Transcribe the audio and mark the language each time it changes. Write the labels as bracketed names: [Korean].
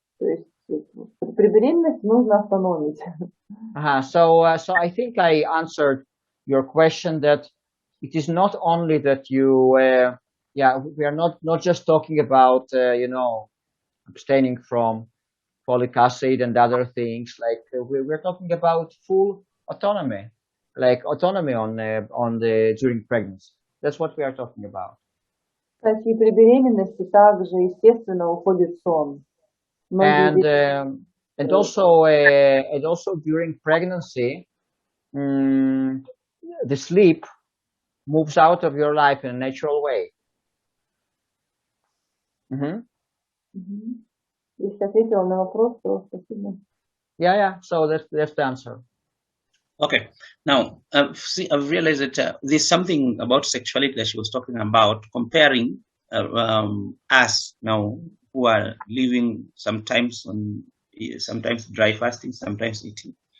[Russian] То есть при беременности нужно остановить. [English] So I think I answered your question that it is not only that you, we are not just talking about, abstaining from folic acid and other things. Like we're talking about full autonomy, like autonomy during pregnancy. That's what we are talking about. [Russian] Кстати, при беременности также, естественно, уходит сон. [English] And also during pregnancy, the sleep moves out of your life in a natural way. [Russian] Если ответила на вопрос, то спасибо. [English] Yeah. So that's the answer. Okay. Now, I've realized that there's something about sexuality that she was talking about, comparing us now who are living sometimes dry fasting, sometimes eating.